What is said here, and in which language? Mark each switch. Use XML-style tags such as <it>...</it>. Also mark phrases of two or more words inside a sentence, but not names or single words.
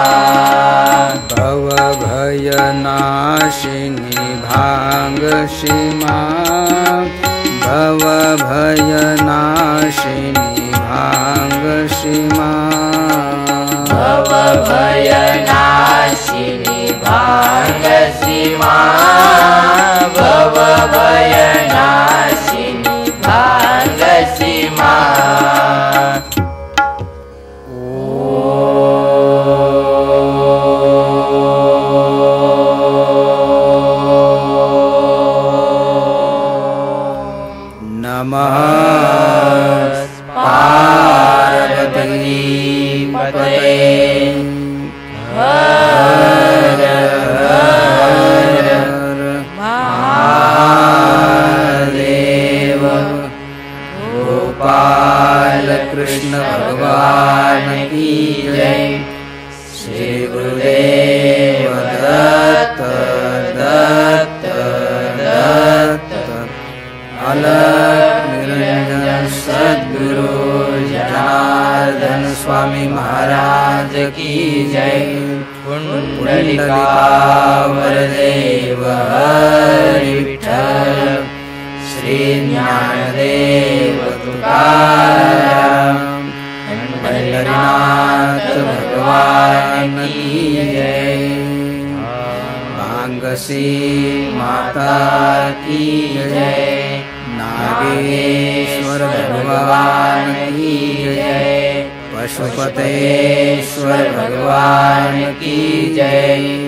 <hi>भव भय नाशिनी भांग माँ, भव भय नाशिनी भांग माँ। भव भय नाशिनी भांग माँ, भव भय नाशिनी भांग माँ। नमः पार्वती पतये हर हर महादेव। गोपाल कृष्ण भगवान की जय। श्री गुरुदेव दत्त दत्त दत्त। अलग निरंजन सद्गुरु जनार्दन स्वामी महाराज की जय। पुंडलिकावरदेव हरि विठ्ठल। श्री ज्ञानदेव तुकाराम। पंढरीनाथ भगवान की जय। भांगसी माता की जय। नागेश्वर भगवान की जय। पशुपतेश्वर भगवान की जय।</hi>